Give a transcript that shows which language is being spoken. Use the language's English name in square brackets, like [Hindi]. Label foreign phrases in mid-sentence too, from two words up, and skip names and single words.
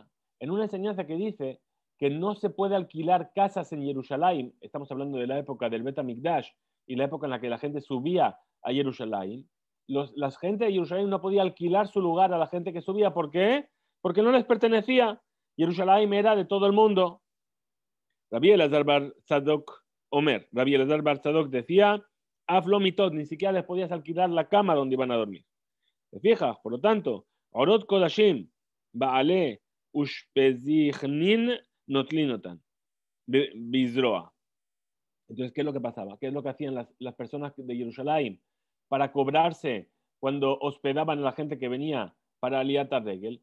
[Spanish] En una enseñanza que dice que no se puede alquilar casas en Jerusalén. Estamos hablando de la época del Bet HaMikdash y la época en la que la gente subía a Jerusalén. La gente de Jerusalén no podía alquilar su lugar a la gente que subía. ¿Por qué? Porque no les pertenecía. Jerusalén era de todo el mundo. Rabbi Elazar Bar Tzadok Omer. Rabbi Elazar Bar Tzadok decía, Aflomitot, ni siquiera les podías alquilar la cama donde iban a dormir. ¿Te fijas? Por lo tanto, [Hebrew] עורות קדשים בעלי אושפיזכנין נוטלין אותן בזרוע. [Spanish] Entonces, ¿qué es lo que pasaba? ¿Qué es lo que hacían las personas de Jerusalén para cobrarse cuando hospedaban a la gente que venía para [Hebrew] עליית רגל?